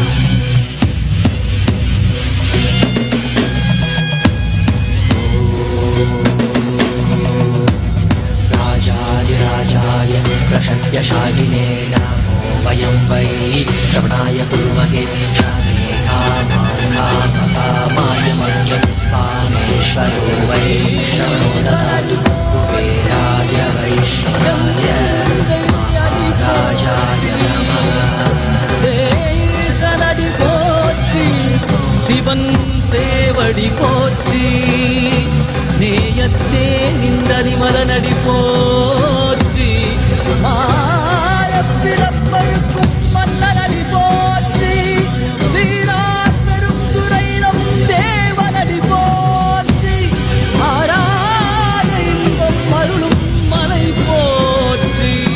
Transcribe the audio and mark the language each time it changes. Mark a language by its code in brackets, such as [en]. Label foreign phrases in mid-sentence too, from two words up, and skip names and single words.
[sa] राजाधिराजाय प्रसत्यशालिने नमो वयं वै श्रवणाय कुर्महे श्रामे कामाय मह्यं कामेश्वरो वै श्रवणो ददातु कुबेराय वैष्णवाय महाराजाय नमः [ta] சனடி போற்றி சிவன் சேவடி போற்றி நேயத்தே நிந்ததி மலனடி போற்றி ஆயப்பிறப்பருக்கும் மன்னனடி போற்றி சீரார் பெரும் துறையிலும் தேவனடி போற்றி ஆராத இன்பம் அருளும் மலை போற்றி